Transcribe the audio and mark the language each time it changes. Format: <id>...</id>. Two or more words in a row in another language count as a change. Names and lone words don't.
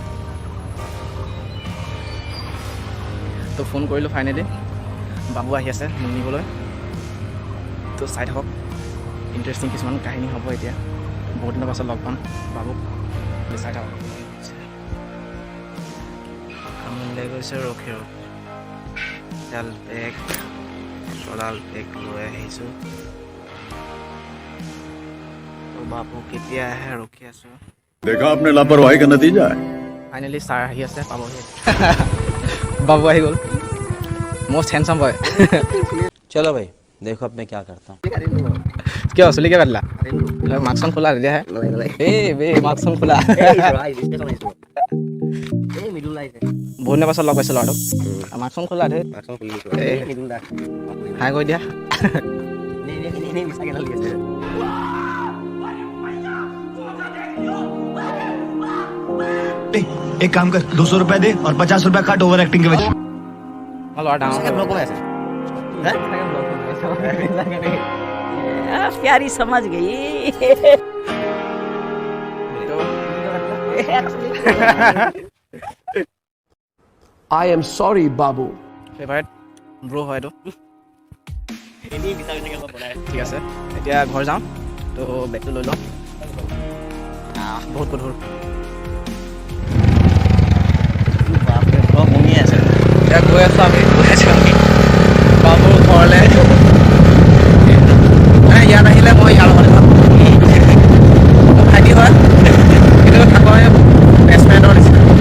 <as>তো ফোন কৰিলোঁ ফাইনেলি বাবু আহি আছে মোক নিবলৈ তো চাই থাকক ইণ্টাৰেষ্টিং কিছুমান কাহিনী হ'ব এতিয়া বহুত দিনৰ পাছত লগ পাম বাবুক চাই থাকক আমনিলাই গৈছে ৰখি ডাল বেগ চলাল বেগ লৈ আহিছোঁ তো বাবু কেতিয়া আহে ৰখি আছোঁ</as> <hi>देखा आपने लापरवाही का नतीजा है</hi> <as>ফাইনেলি ছাৰ আহি আছে পাবহি বাবু আহি গ'ল</as> <en>most handsome boy</en> <hi>चलो भाई देखो अब मैं क्या करता हूँ</hi> <as>কিয় চুলি কিয় কাটিলা মাস্কখন খোলা তেতিয়াহে মাস্কখন খোলা বহুত দিনৰ পাছত লগ পাইছোঁ ল'ৰাটোক মাস্কখন খোলা ধেই হাই কৰি দিয়া</as> <hi>एक काम कर 200 रुपए दे और 50 रुपए काट</hi> <en>over acting</en> <hi>के वजह</hi> <as>ল'ৰা ডাঙৰ</as> <hi>प्यारी समझ गई</hi> <en>I am sorry बाबू favourite bro'</en> <as>হয় এইটো ঠিক আছে এতিয়া ঘৰ যাওঁ তো বেগটো লৈ লওঁ বহুত গধুৰ এতিয়া গৈ আছোঁ আমি বাবুৰ ঘৰলৈ ইয়াত আহিলে মই ইয়াৰ লগত ভাইটি হয় কিন্তু থাকোঁ বেষ্টফ্ৰেণ্ডৰ নিচিনা</as>